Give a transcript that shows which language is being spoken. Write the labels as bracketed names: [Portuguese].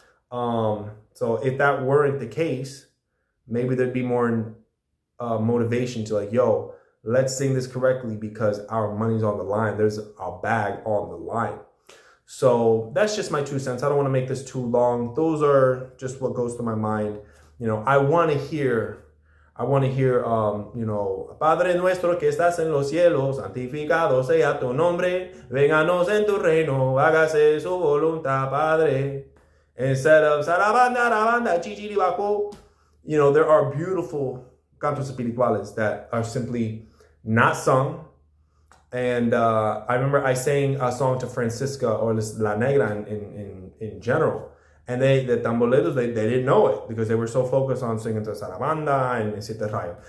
[English] So if that weren't the case, maybe there'd be more motivation to like, yo, let's sing this correctly because our money's on the line. There's a bag on the line. So that's just my 2 cents. I don't want to make this too long. Those are just what goes through my mind. I want to hear, [Spanish] Padre nuestro que estás en los cielos, santificado sea tu nombre, vénganos en tu reino, hágase su voluntad, Padre. [English] Instead of sarabanda, rabanda, chichiribaco. There are beautiful [Spanish] cantos espirituales [English] that are simply not sung. And I remember I sang a song to Francisca, or La Negra in general. And the tamboleros, they didn't know it because they were so focused on singing to Sarabanda and Siete Rayos.